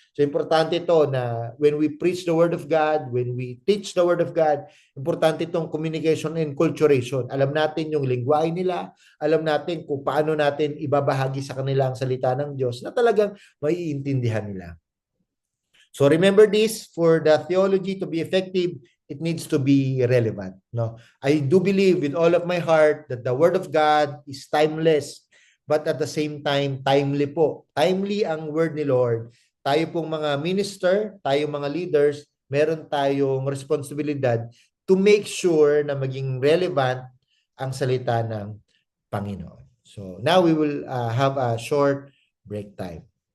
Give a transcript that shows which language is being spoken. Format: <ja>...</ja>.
<en>So,</en> <tl>importante ito na</tl> <en>when we preach the Word of God, when we teach the Word of God,</en> <tl>importante itong</tl> <en>communication and culturation.</en> <tl>Alam natin yung lingwahe nila, alam natin kung paano natin ibabahagi sa kanila ang salita ng Diyos na talagang maiintindihan nila.</tl> <en>So remember this, for the theology to be effective, it needs to be relevant. No? I do believe with all of my heart that the Word of God is timeless, but at the same time, timely po.</en> <tl>Timely ang Word ni Lord. Tayo pong mga minister, tayo mga leaders, meron tayong responsibilidad</tl> <en>to make sure</en> <tl>na maging relevant ang salita ng Panginoon.</tl> <en>So now we will have a short break time.</en>